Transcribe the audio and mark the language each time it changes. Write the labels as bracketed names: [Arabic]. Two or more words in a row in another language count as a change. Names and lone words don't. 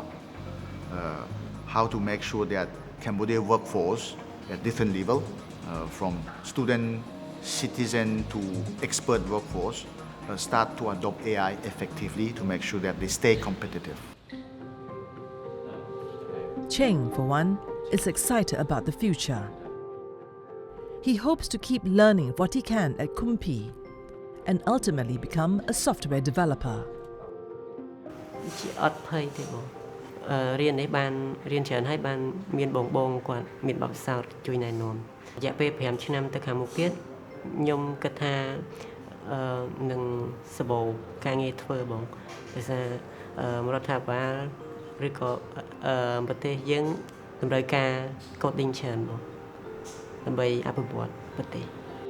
[English] How to make sure that Cambodia workforce at different level, from student, citizen to expert workforce, start to adopt AI effectively to make sure that they stay competitive. Cheng, for one, is excited about the future. He hopes to keep learning what he can at Kumpi and ultimately become a software developer. [Khmer] អត់ភ័យទេបងរៀននេះបានរៀនច្រើនហើយបានមានបងគាត់មានបទពិសោធន៍ជួយណែនាំរយៈពេល5ឆ្នាំទៅខាងមុខទៀតខ្ញុំគិតថានឹងសម្បូរការងារធ្វើបងដោយសាររដ្ឋាភិបាលឬក៏ប្រទេសយើងតម្រូវការ coding ច្រើនបងដើម្បីអភិវឌ្ឍប្រទេស